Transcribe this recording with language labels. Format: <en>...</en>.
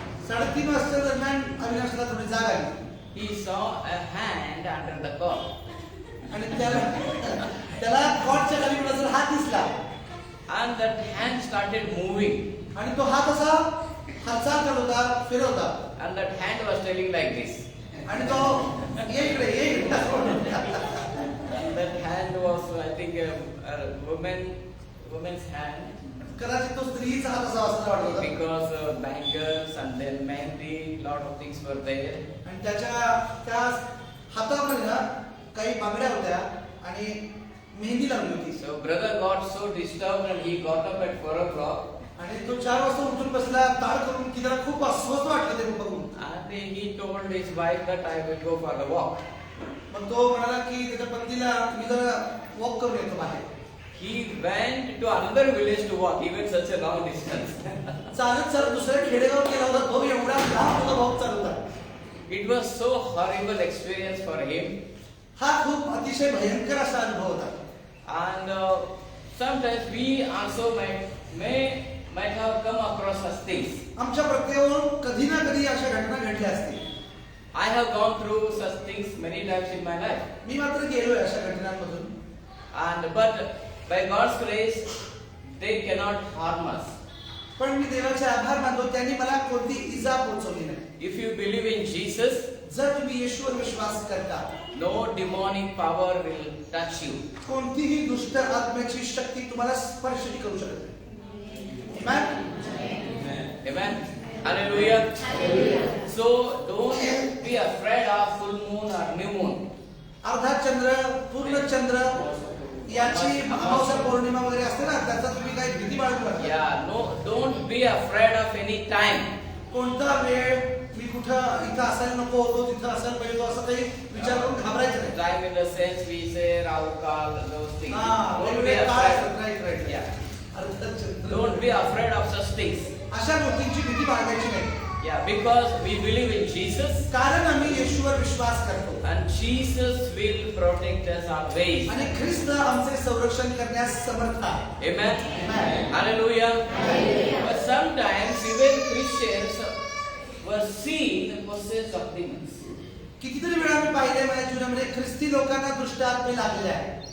<mr>3:30 वाजता दरम्यान अविनाशला थोडी जाग आली.</mr> <en>He saw a hand under the cot.</en> <mr>आणि त्याला कॉटच्या खाली कुठला हात दिसला.</mr> <en>And that hand started moving.</en> <mr>आणि तो हात असा हालचाल करत होता, फिरत होता.</mr> <en>And that hand was telling like this.</en> <mr>आणि तो ये इकडे ये इकडे.</mr> <en>And that hand was, I think, a woman's hand.</en> <mr>कदाचित तो स्त्रीचा हात असा असं वाटत होता.</mr> <en>Because bangles and then mehndi, lot of things were there.</en> <mr>आणि त्या हातामध्ये ना काही बांगड्या होत्या आणि मेहंदी लावली होती.</mr> <en>So brother got so disturbed and he got up at 4 o'clock.</en> <mr>आणि तो 4 वाजता उठून बसला, ताळ करून की त्याला खूप अस्वस्थ वाटलं ते बघून.</mr> <en>And he told his wife that I will go for a walk.</en> <mr>मग तो म्हणाला की त्याच्या पत्नीला मी जरा वॉक करून येतो बाहेर.</mr> <en>He went to another village to walk. He went such a long distance.</en> <mr>चालत दुसऱ्या खेडेगाव गेला होता. तो एवढा लांब होता वॉक चालू होता.</mr> <en>It was so horrible experience for him.</en> <mr>हा खूप अतिशय भयंकर असा अनुभव होता.</mr> <en>And sometimes we also might have come across such things.</en> <mr>आमच्या प्रत्येकावर कधी ना कधी अशा घटना घडल्या असतील.</mr> <en>I have gone through such things many times in my life.</en> <mr>मी मात्र गेलोय अशा घटनांमधून.</mr> <en>But by God's grace, they cannot harm us.</en> <mr>पण मी देवाचे आभार मानतो त्यांनी मला कोणती इजा पोहोचवली नाही.</mr> <en>If you believe in Jesus,</en> <mr>जर तुम्ही येशूवर विश्वास करता,</mr> <en>no demonic power will touch you.</en> <mr>कोणतीही दुष्ट आत्म्याची शक्ती तुम्हाला स्पर्श करू शकत नाही.</mr> <en>Amen. Amen. Hallelujah. So don't be afraid of full moon or new moon.</en> <mr>अर्धा चंद्र, पूर्ण चंद्र याची अमावस्या पौर्णिमा वगैरे असते ना, त्याचा तुम्ही काही भीती बाळगू नका.</mr> <en>Yeah, no, don't be afraid of any time.</en> <mr>कोणता वेळ मी कुठं इथं असायला नको होतो, तिथं असायला पाहिजे होतो, असं काही विचार करून घाबरायचं नाही.</mr> <en>Time in the sense we say Rahu Kal, those things. Don't be right afraid. Right. Yeah.</en> <mr>अर्धा चंद्र.</mr> <en>Don't be afraid of such things.</en> <mr>अशा गोष्टींची भीती बाळगायची नाही.</mr> <en>Yeah, because we believe in Jesus.</en> <mr>कारण आम्ही येशूवर विश्वास करतो.</mr> <en>And Jesus will protect us always.</en> <mr>आणि ख्रिस्त आमचे संरक्षण करण्यास समर्थ आहे.</mr> <en>Amen. Amen. Hallelujah. But sometimes even Christians were seen possessed of demons.</en> <mr>कितीतरी वेळा मी पाहिले माझ्या जीवनामध्ये ख्रिस्ती लोकांना दुष्ट आत्मे लागलेले आहेत.</mr>